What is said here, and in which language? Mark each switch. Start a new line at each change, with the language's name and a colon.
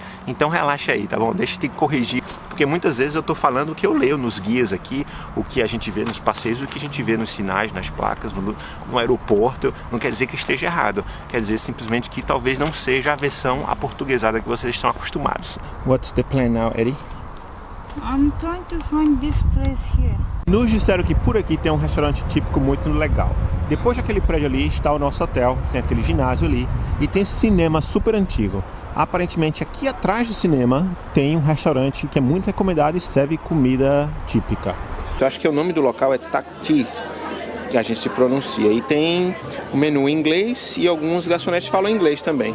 Portuguese: Então relaxa aí, tá bom? Deixa de corrigir, porque muitas vezes eu tô falando o que eu leio nos guias aqui, o que a gente vê nos passeios, o que a gente vê nos sinais, nas placas, no aeroporto. Não quer dizer que esteja errado, quer dizer simplesmente que talvez não seja a versão aportuguesada que vocês estão acostumados.
English: What's the plan now, Eddie? I'm trying to find this place here.
Portuguese: Nos disseram que por aqui tem um restaurante típico muito legal. Depois daquele prédio ali está o nosso hotel, tem aquele ginásio ali e tem esse cinema super antigo. Aparentemente aqui atrás do cinema tem um restaurante que é muito recomendado e serve comida típica. Eu acho que o nome do local é Takti, que a gente se pronuncia, e tem o menu em inglês e alguns garçonetes falam inglês também.